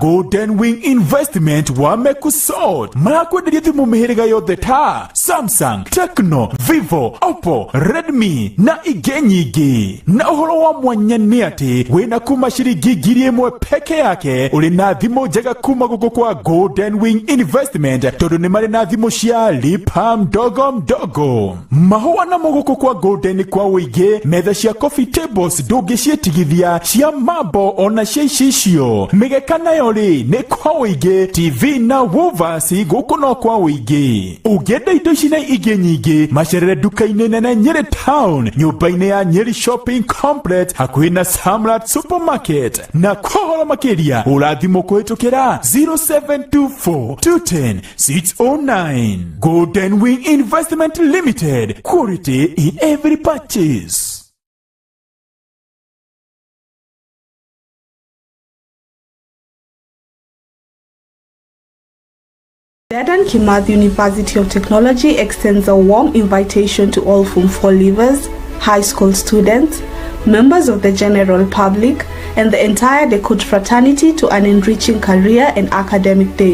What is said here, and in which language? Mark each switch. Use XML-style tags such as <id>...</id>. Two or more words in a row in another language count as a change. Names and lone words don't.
<ki>Golden Wing Investment wamekusort. Marakwenderia thimũ mĩhĩrĩga yothe ta Samsung, Tecno, Vivo, Oppo, Redmi na ingĩ nyingĩ. Na ũhoro wa mwanya nĩ atĩ wĩna kuma ciringi 1,000 peke yake ũrĩ na thimũ njega kuma gũkũ kwa Golden Wing Investment, tondũ nĩ marĩ na thimũ cia</ki> <sw>lipa mdogo mdogo.</sw> <ki>Mahũa na gũkũ kwa Golden kwa wĩingĩ, metha cia</ki> <en>coffee tables</en> <ki>ndũngĩciĩtigithia, cia mambo ona cia icicio. Mĩgeka nayo rĩ nĩ kwa wĩingĩ, TV na woofers gũkũ no kwa wĩingĩ. Ũngĩenda indo ici na ingĩ nyingĩ, macerere duka-inĩ nene Nyeri Town, nyũmba-inĩ ya Nyeri Shopping Complex hakuhĩ na Samrat Supermarket. Na kwa ũhoro makĩria ũrathimwo kũhĩtũkĩra 0724 210 609.</ki> <en>Golden Wing Investment Limited, quality in every purchase. Dedan Kimathi University of Technology extends a warm invitation to all Form 4 leavers, high school students, members of the general public, and the entire Dekut fraternity to an enriching career and academic day.</en>